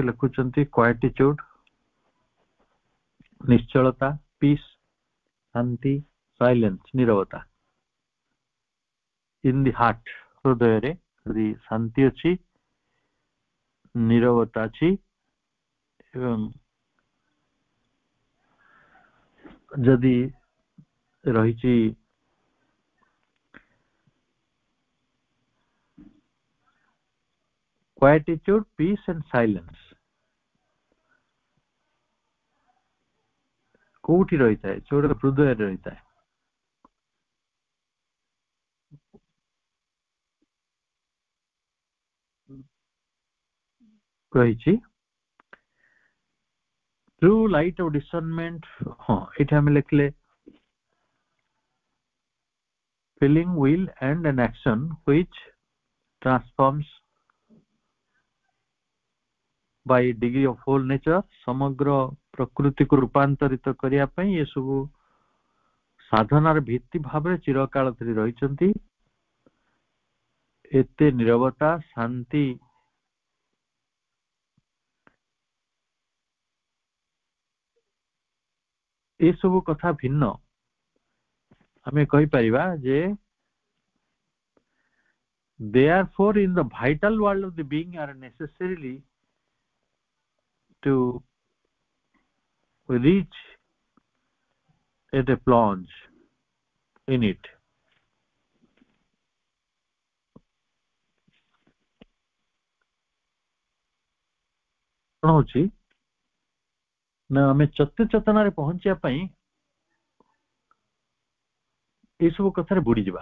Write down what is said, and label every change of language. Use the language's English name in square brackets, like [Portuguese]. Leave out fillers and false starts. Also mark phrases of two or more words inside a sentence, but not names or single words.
[Odia] ଲେଖୁଛନ୍ତି କ୍ୱାଇଟିଚ୍ୟୁଡ, ନିଶ୍ଚଳତା, ପିସ୍, ଶାନ୍ତି, ସାଇଲେନ୍ସ, ନିରବତା। [English] In the heart, [Odia] ହୃଦୟରେ ଯଦି ଶାନ୍ତି ଅଛି, ନିରବତା ଅଛି, ଏବଂ ଯଦି ରହିଛି [English] quietude, peace and silence, [Odia] କୋଉଠି ରହିଥାଏ? ଯୋଉଟା ହୃଦୟରେ ରହିଥାଏ। କହିଛି [English] through light of discernment। [Odia] ହଁ, ଏଠି ଆମେ ଲେଖିଲେ [English] feeling, will and an action which transforms by degree of whole nature। [Odia] ସମଗ୍ର ପ୍ରକୃତିକୁ ରୂପାନ୍ତରିତ କରିବା ପାଇଁ ଏସବୁ ସାଧନାର ଭିତ୍ତି ଭାବରେ ଚିରକାଳ ଧରି ରହିଛନ୍ତି। ଏତେ ନିରବତା, ଶାନ୍ତି ଏସବୁ କଥା ଭିନ୍ନ ଆମେ କହିପାରିବା ଯେ [English] therefore in the vital world of the being are necessarily to reach at a plunge in it। [Odia] କ'ଣ ହଉଛି ନା ଆମେ ଚେତନାରେ ପହଞ୍ଚିବା ପାଇଁ ଏସବୁ କଥାରେ ବୁଡିଯିବା।